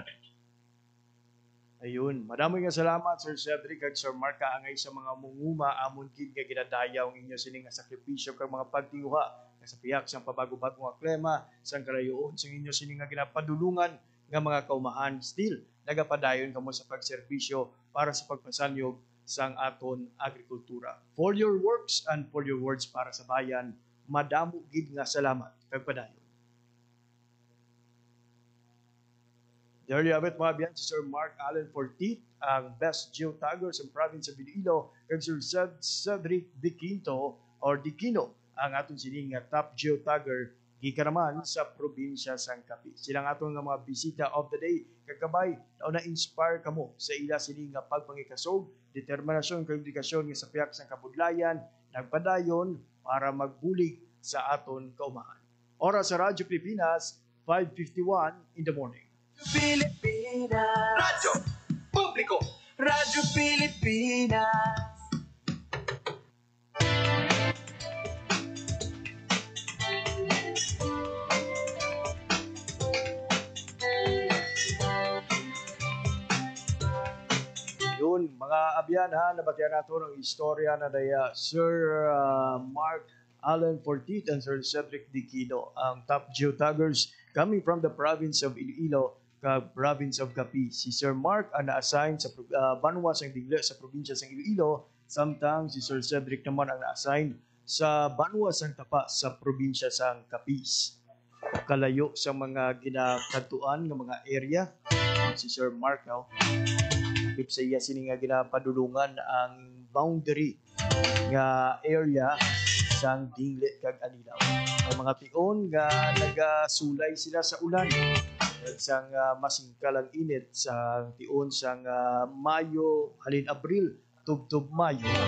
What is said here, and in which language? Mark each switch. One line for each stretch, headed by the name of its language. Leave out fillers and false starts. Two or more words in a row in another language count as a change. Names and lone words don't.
Hiligaynon: Ayun, maraming nga salamat Sir Cedric kag Sir Mark kaangay sa mga munguma amon gid nga ginadayaw ang inyo sining nga sakripisyo kag mga pagtinguha sa piyak sang pabago-bago nga klima sang kalayoon sang inyo sining nga ginapadulungan nga mga kaumahan still nagapadayon kamo sa pagserbisyo para sa pagpasanyog sang aton agrikultura.
English: For your works and for your words
Hiligaynon: para sa bayan, madamo gid nga salamat kag padayon.
English: There you have it
Hiligaynon: mga biyan, si Sir Mark Allen Fortit, ang
English: best geotagger
Hiligaynon: sa
English: province of Iloilo,
Hiligaynon: kag Sir Cedric Diquino, ang atong sining nga
English: top geotagger
Hiligaynon: gikan naman sa probinsya sang Capiz. Silang atong nga mga bisita
English: of the day,
Hiligaynon: kagabay na inspire kamo sa ila sining nga pagpangikasog, determinasyon kag dedikasyon nga sa piyak sang kabudlayan, nagpadayon para magbulig sa aton kaumahan. Oras sa Radyo Pilipinas, 5:51
English: in the morning.
Hiligaynon: Pilipinas. Radyo Publiko. Radyo Pilipinas. Yun, mga abyan ha, nabatihan nato ng istorya na daya Sir Mark Allen Fortit and Sir Cedric Diquino, ang
English: top geotaggers coming from the province of Iloilo, province of Capiz.
Hiligaynon: Si Sir Mark ang na-assign sa Banwa sang Digle sa probinsya sang Iloilo, samtang si Sir Cedric naman ang na-assign sa Banwa sang Tapa sa probinsya sang Capiz. Kalayo sa mga ginakatuan ng mga area, si Sir Mark now, if sa iya sini nga ginapadulungan ang boundary nga area sang Dinglit kag Anilaw. Ang mga tion nga nagasulay sila sa ulan sang masingkalang init sa tion sang Mayo halin Abril tubtob Mayo.